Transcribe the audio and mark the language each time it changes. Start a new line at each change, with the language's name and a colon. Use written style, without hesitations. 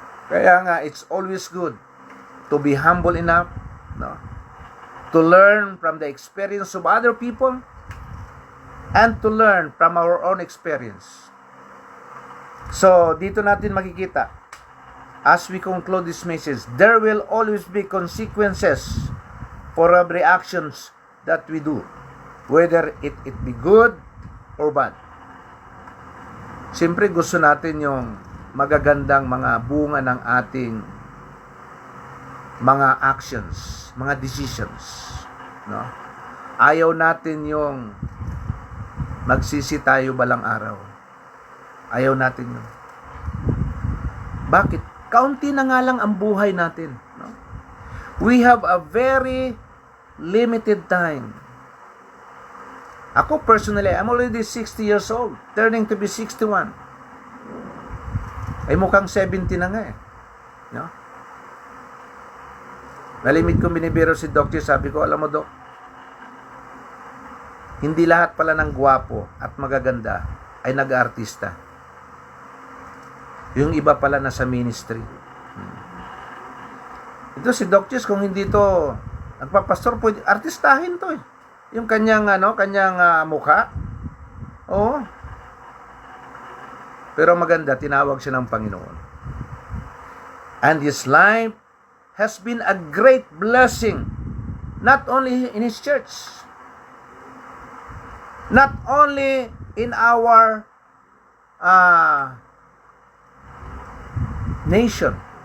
Filipino: Kaya nga,
English: it's always good to be humble enough, no, to learn from the experience of other people and to learn from our own experience. So,
Filipino: dito natin makikita,
English: as we conclude this message, there will always be consequences for every actions that we do, whether it be good or bad.
Filipino: Siyempre, gusto natin yung magagandang mga bunga ng ating mga actions, mga decisions, no? Ayaw natin yung magsisi tayo balang araw. Ayaw natin yun. Bakit? Kaunti na nga lang ang buhay natin, no?
English: We have a very limited time. Ako personally, I'm already 60 years old, turning to be 61.
Filipino: Ay mukhang 70 na nga eh. No? Nalimit kong binibiro si Doctor, sabi ko, alam mo Doc, hindi lahat pala ng gwapo at magaganda ay nag-aartista. Yung iba pala nasa ministry. Ito si Doctor, kung hindi to nagpapastor, pwede artistahin to eh. Yung kanyang mukha. Oo. Pero maganda, tinawag siya ng Panginoon.
English: And his life has been a great blessing, not only in his church, not only in our nation.